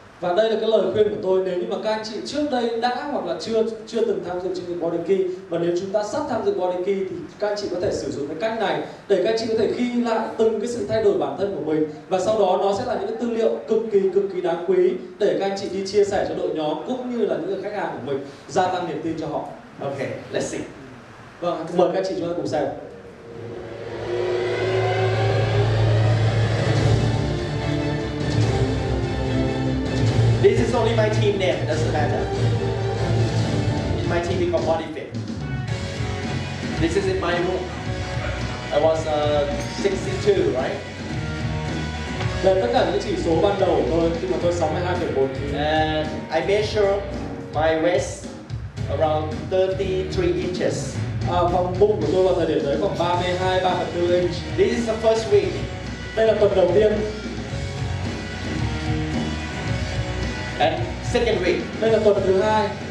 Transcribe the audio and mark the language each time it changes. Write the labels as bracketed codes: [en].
[vi] Và đây là cái lời khuyên của tôi, nếu như mà các anh chị trước đây đã hoặc là chưa từng tham dự chương trình Body Key, và nếu chúng ta sắp tham dự Body Key thì các anh chị có thể sử dụng cái cách này để các anh chị có thể ghi lại từng cái sự thay đổi bản thân của mình, và sau đó nó sẽ là những cái tư liệu cực kỳ đáng quý để các anh chị đi chia sẻ cho đội nhóm cũng như là những người khách hàng của mình, gia tăng niềm tin cho họ. [en] Okay, let's see. [vi] Vâng, mời các anh chị chúng ta cùng xem. [en] This is only my team name, it doesn't matter. In my team we call Body Fit. This is in my room. I was 62, right? [vi] Đây là tất cả những chỉ số ban đầu của tôi khi mà tôi 62,4 kg. [en] And I measure my waist around 33 inches. [vi] Vòng bụng của tôi vào thời điểm đấy khoảng 32,3/4 inch. [en] This is the first week. [vi] Đây là tuần đầu tiên. [en] And second week. [vi] Đây là tuần thứ hai.